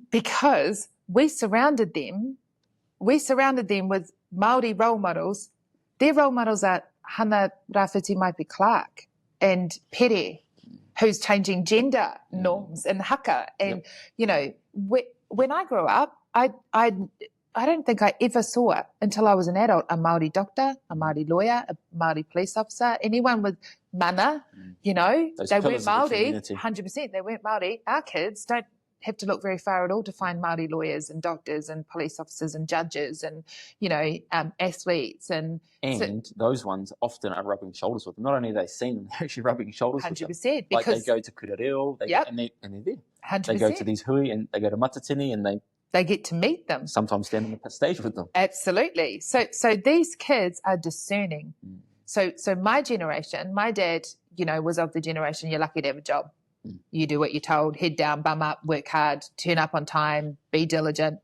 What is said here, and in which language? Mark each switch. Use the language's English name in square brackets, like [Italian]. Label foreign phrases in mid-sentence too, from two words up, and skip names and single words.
[English] Because we surrounded them with Māori role models. Their role models are Hana Rāwhiti Maipi Clark and Pere, who's changing gender norms and haka. And, you know, when I grew up, I don't think I ever saw, until I was an adult, a Māori doctor, a Māori lawyer, a Māori police officer, anyone with mana, you know. Those they weren't Māori, the 100%, they weren't Māori. Our kids don't have to look very far at all to find Māori lawyers and doctors and police officers and judges and, you know, athletes. And those ones often are rubbing shoulders with them. Not only are they seeing them, they're actually rubbing shoulders 100%, with them. Like they go to [Māori] kura reo, [English] and they're there. 100%. They go to these hui and they go to matatini and they get to meet them. Sometimes stand on the stage with them. Absolutely. So these kids are discerning. So my generation, my dad, you know, was of the generation, you're lucky to have a job. You do what you're told, head down, bum up, work hard, turn up on time, be diligent.